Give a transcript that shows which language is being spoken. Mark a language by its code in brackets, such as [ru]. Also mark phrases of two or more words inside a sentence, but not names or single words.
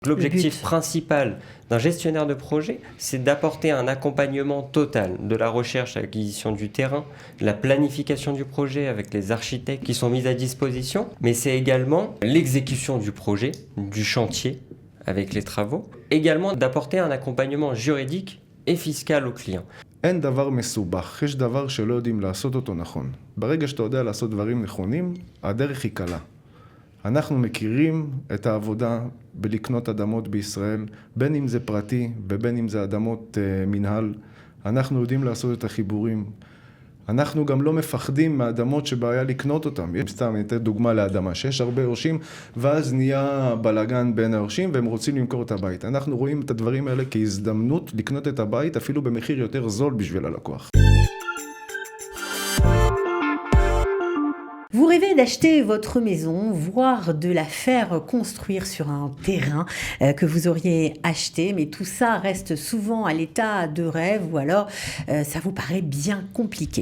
[fr] L'objectif principal d'un gestionnaire de projet, c'est d'apporter un accompagnement total de la recherche à l'acquisition du terrain, de la planification du projet avec les architectes qui sont mis à disposition, mais c'est également l'exécution du projet, du chantier avec les travaux, également d'apporter un accompagnement juridique et fiscal aux clients. [he] אין דבר מסובך, יש דבר שלא יודעים לעשות אותו נכון. ברגע שאתה יודע לעשות דברים נכונים, הדרך היא קלה. אנחנו מכירים את העבודה בלקנות אדמות בישראל, בין אם זה פרטי ובין אם זה אדמות מנהל. אנחנו יודעים לעשות את החיבורים. אנחנו גם לא מפחדים מהאדמות שבעיה לקנות אותם. סתם, אני אתן דוגמה לאדמה, שיש הרבה יורשים, ואז נהיה בלגן בין היורשים, והם רוצים למכור את הבית. אנחנו רואים את הדברים האלה כהזדמנות לקנות את הבית, אפילו במחיר יותר זול בשביל הלקוח. [fr] Vous rêvez d'acheter votre maison, voire de la faire construire sur un terrain que vous auriez acheté, mais tout ça reste souvent à l'état de rêve ou alors ça vous paraît bien compliqué.